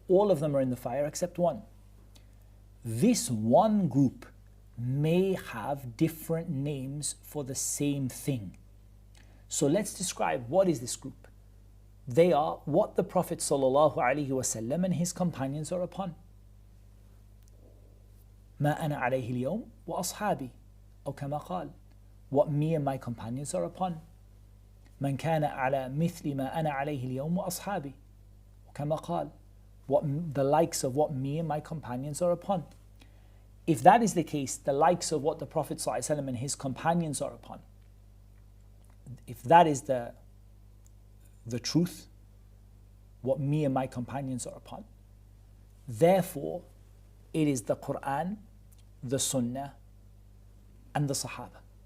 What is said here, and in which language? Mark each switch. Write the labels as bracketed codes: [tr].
[en] All of them are in the fire except one. This one group may have different names for the same thing. So let's describe what is this group. They are what the Prophet ﷺ and his companions are upon. [ar] ما أنا عليه اليوم وأصحابي أو كما قال. [en] What me and my companions are upon. [ar] من كان على مثل ما أنا عليه اليوم وأصحابي كما قال. [en] The likes of what me and my companions are upon. If that is the case, the likes of what the Prophet ﷺ and his companions are upon, if that is the truth, what me and my companions are upon, therefore it is the Qur'an, the Sunnah, and the Sahaba.